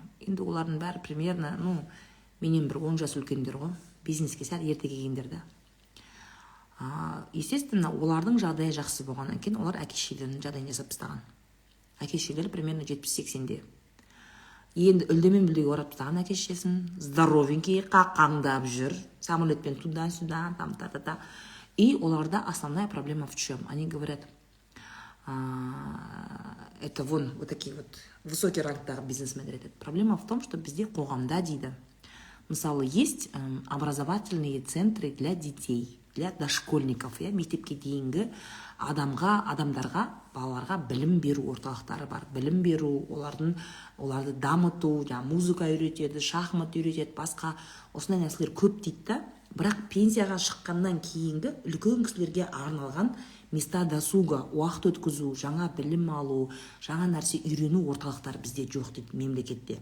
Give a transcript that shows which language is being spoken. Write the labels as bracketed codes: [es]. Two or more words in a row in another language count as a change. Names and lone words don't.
[kk] Енді олардың бәрі примерно, менен бір 10 жас үлкендер ғой. Бизнеске сәл ерте келгендер да. Естественно, олардың жағдайы жақсы болғаннан кейін олар әке-шешелерінің жағдайын жасап тастаған. Әке-шешелері примерно 70-80-де. Енді үлдемен-бүлдеге орап тастаған әке-шешесін, здоровенький, қақаңдап жүр, самолетпен туда-сюда, там-та-та-та. [ru] И оларда основная проблема в чем? Они говорят, это вот такие вот высокий [kk] рангтағы бизнесмендер айтады. [ru] Проблема в том, что [kk] бізде қоғамда дейді. Мысалы, [ru] есть образовательные центры для детей, для дошкольников, [kk] мектепке дейінгі адамдарға, балаларға білім беру орталықтары бар. Білім беру, оларды дамыту, музыка үйретеді, шахмат үйретеді, басқа осындай нәрселер көп дейді да. Бірақ пенсияға шыққаннан кейінгі үлкен кісілерге арналған [ru] места досуга, [kk] уақыт өткізу, жаңа білім алу, жаңа нәрсе үйрену орталықтары бізде жоқ дейді мемлекетте.